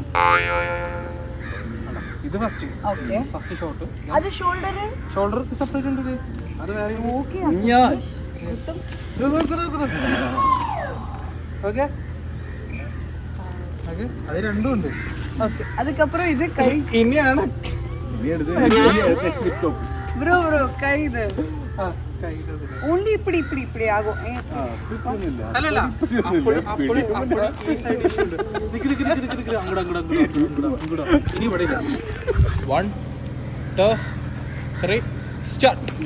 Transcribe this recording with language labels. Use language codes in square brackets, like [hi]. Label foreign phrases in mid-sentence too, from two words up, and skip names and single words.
[ml] ഇത് ഫസ്റ്റ്. ഓക്കെ, ഫസ്റ്റ് ഷോട്ട്. അത് ഷോൾഡർ സെപ്പറേറ്റ് ഉണ്ട്. അത് വേറെ. ഓക്കെ ഓക്കെ അത് രണ്ടും ഉണ്ട്. ഓക്കെ, [ta] அதுக்கப்புறம் இது கை. [ml] ഇനിയാണ് ബ്രോ കൈ. ഇത് ഓൺലി [ta] இப்படி இப்படி [ml] ആകും. അല്ലല്ല ഇനി ഇവിടെ 1 2 3 സ്റ്റാർട്ട്.